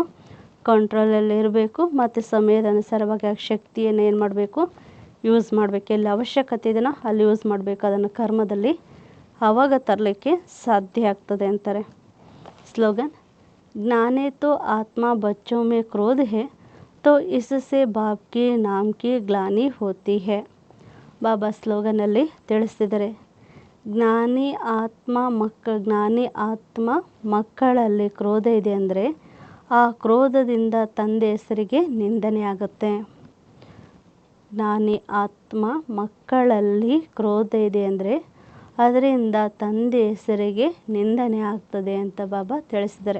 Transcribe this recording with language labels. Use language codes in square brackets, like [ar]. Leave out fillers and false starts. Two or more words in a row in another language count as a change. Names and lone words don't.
[kn] ಕಂಟ್ರೋಲಲ್ಲಿ ಇರಬೇಕು. ಮತ್ತು ಸಮಯದ ಅನುಸಾರವಾಗಿ ಆ ಶಕ್ತಿಯನ್ನು ಏನು ಮಾಡಬೇಕು? ಯೂಸ್ ಮಾಡಬೇಕು. ಎಲ್ಲಿ ಅವಶ್ಯಕತೆ ಇದೆಯೋ ಅಲ್ಲಿ ಯೂಸ್ ಮಾಡಬೇಕು. ಅದನ್ನು ಕರ್ಮದಲ್ಲಿ ಆವಾಗ ತರಲಿಕ್ಕೆ ಸಾಧ್ಯ ಆಗ್ತದೆ ಅಂತಾರೆ. [hi] स्लोगन, ज्ञाने तो आत्मा बच्चों में क्रोध है तो इससे बाप के नाम की ग्लानि होती है. [kn] ಬಾಬಾ ಸ್ಲೋಗನಲ್ಲಿ ತಿಳಿಸಿದ್ದಾರೆ, ಜ್ಞಾನಿ ಆತ್ಮ ಮಕ್ಕಳಲ್ಲಿ ಕ್ರೋಧ ಇದೆ ಅಂದರೆ ಆ ಕ್ರೋಧದಿಂದ ತಂದೆ ಹೆಸರಿಗೆ ನಿಂದನೆ ಆಗುತ್ತೆ. ಜ್ಞಾನಿ ಆತ್ಮ ಮಕ್ಕಳಲ್ಲಿ ಕ್ರೋಧ ಇದೆ ಅಂದರೆ ಅದರಿಂದ ತಂದೆ ಹೆಸರಿಗೆ ನಿಂದನೆ ಆಗ್ತದೆ ಅಂತ ಬಾಬಾ ತಿಳಿಸಿದ್ದಾರೆ.